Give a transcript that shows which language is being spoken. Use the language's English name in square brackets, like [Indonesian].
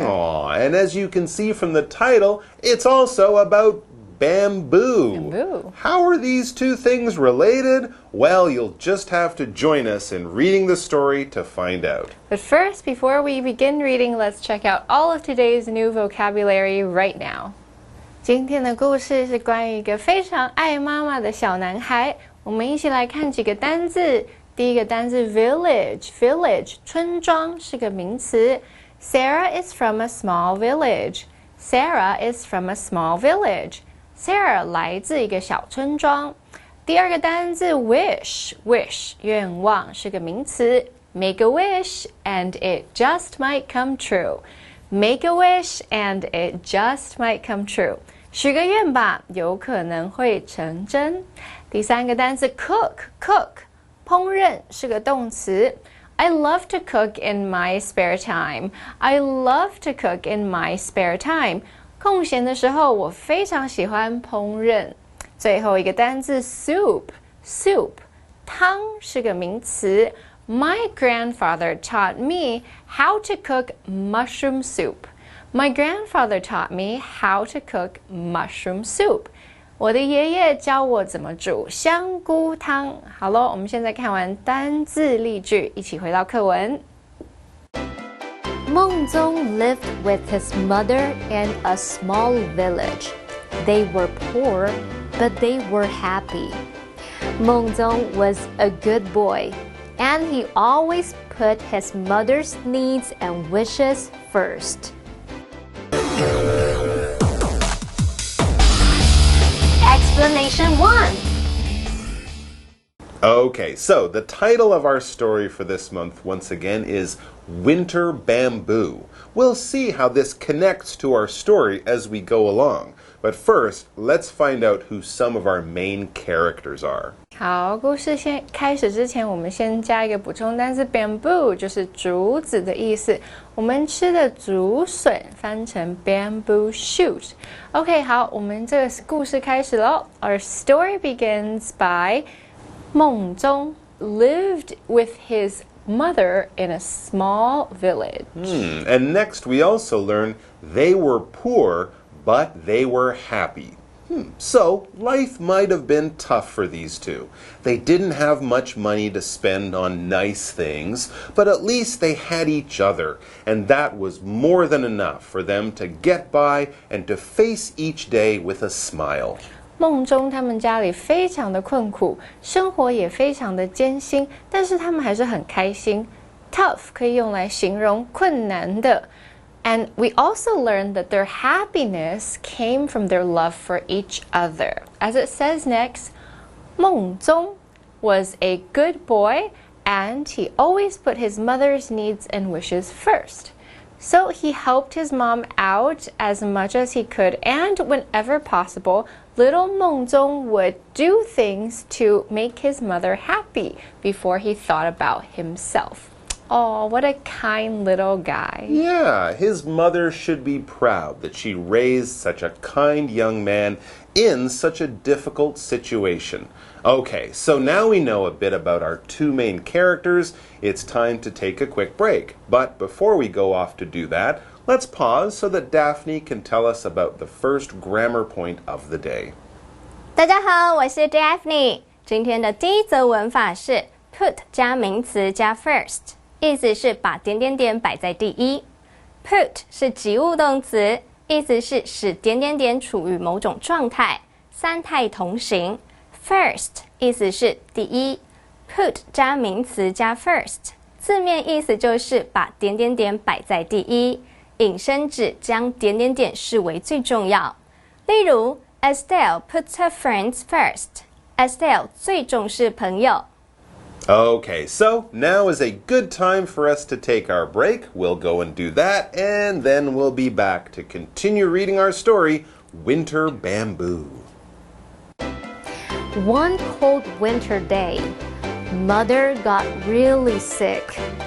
[English] Aw, and as you can see from the title, it's also about bamboo. Bamboo. How are these two things related? Well, you'll just have to join us in reading the story to find out. But first, before we begin reading, let's check out all of today's new vocabulary right now. [Chinese] 今天的故事是关于一个非常爱妈妈的小男孩。我们一起来看几个单字。第一个单字 village 村庄是个名词。 [English] Sarah is from a small village. Sarah is from a small village. [Chinese] Sarah 来自一个小村庄。第二个单字 wish 愿望是个名词。 [English] Make a wish and it just might come true. Make a wish and it just might come true. [Chinese] 许个愿吧，有可能会成真。第三个单字 cook 烹饪是个动词。 [English] I love to cook in my spare time. I love to cook in my spare time. [Chinese] 空闲的时候，我非常喜欢烹饪。最后一个单字 soup 汤是个名词。 [English] My grandfather taught me how to cook mushroom soup. My grandfather taught me how to cook mushroom soup. [Chinese] 我的爷爷教我怎么煮香菇汤。好了，我们现在看完单字例句，一起回到课文。 [English] 孟宗 lived with his mother in a small village. They were poor, but they were happy. 孟Zong was a good boy, and he always put his mother's needs and wishes first. Explanation 1. Okay, so the title of our story for this month once again is Winter Bamboo. We'll see how this connects to our story as we go along. But first, let's find out who some of our main characters are. [Chinese] 好，故事开始之前，我们先加一个补充单词 bamboo， 就是竹子的意思。我们吃的竹笋翻成 bamboo shoot。 OK， 好，我们这个故事开始咯。 [English] Our story begins by 孟宗 lived with his mother in a small village. And next we also learn they were poor, but they were happy. So, life might have been tough for these two. They didn't have much money to spend on nice things, but at least they had each other, and that was more than enough for them to get by and to face each day with a smile. [Chinese] 孟宗他们家里非常的困苦，生活也非常的艰辛，但是他们还是很开心。 Tough 可以用来形容困难的。 [English] And we also learned that their happiness came from their love for each other. As it says next, 孟宗 was a good boy and he always put his mother's needs and wishes first. So he helped his mom out as much as he could, and whenever possible, little Meng Zong would do things to make his mother happy before he thought about himself. Oh, what a kind little guy. Yeah, his mother should be proud that she raised such a kind young man in such a difficult situation. Okay, so now we know a bit about our two main characters. It's time to take a quick break. But before we go off to do that, let's pause so that Daphne can tell us about the first grammar point of the day. [Chinese] 大家好，我是 Daphne。今天的第一则文法是 put 加名词加 first， 意思是把点点点摆在第一。 Put 是及物动词，意思是使点点点处于某种状态，三态同形。 First 意思是第一 ，put 加名词加 first， 字面意思就是把点点点摆在第一，引申指将点点点视为最重要。例如 [English] Estelle puts her friends first. [Chinese] Estelle 最重视朋友。 [English] Okay, so now is a good time for us to take our break. We'll go and do that, and then we'll be back to continue reading our story, Winter Bamboo. One cold winter day, Mother got really sick.